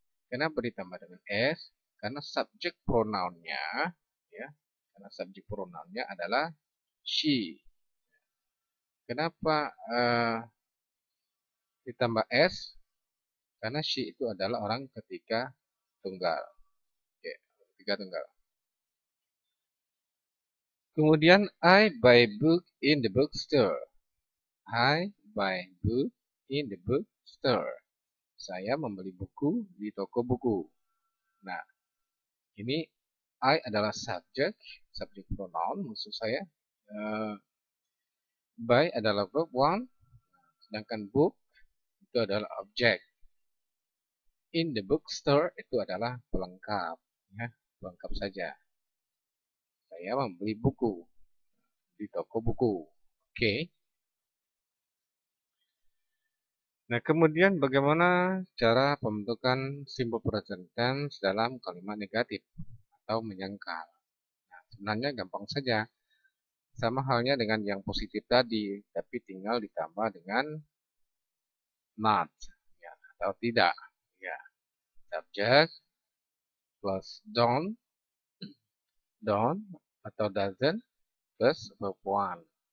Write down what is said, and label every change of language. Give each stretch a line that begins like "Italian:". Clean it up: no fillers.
Indonesian: Kenapa ditambah dengan s? Karena subjek pronounnya, ya, karena subjek pronounnya adalah she. Kenapa ditambah s? Karena she itu adalah orang ketiga tunggal. Oke, ketiga tunggal.
English: Kemudian I buy book in the bookstore. I buy book in the bookstore.
Indonesian: Saya membeli buku di toko buku. Nah, ini I adalah subjek pronoun maksud saya. Buy adalah verb one, sedangkan book itu adalah objek. In the bookstore itu adalah pelengkap, ya, pelengkap saja. Saya membeli buku di toko buku. Oke. Nah, kemudian bagaimana cara pembentukan simple present tense dalam kalimat negatif atau menyangkal? Nah, sebenarnya gampang saja. Sama halnya dengan yang positif tadi, tapi tinggal ditambah dengan not, ya, atau tidak. Ya.
English: Subject plus don't
Indonesian: atau
English: doesn't plus verb one.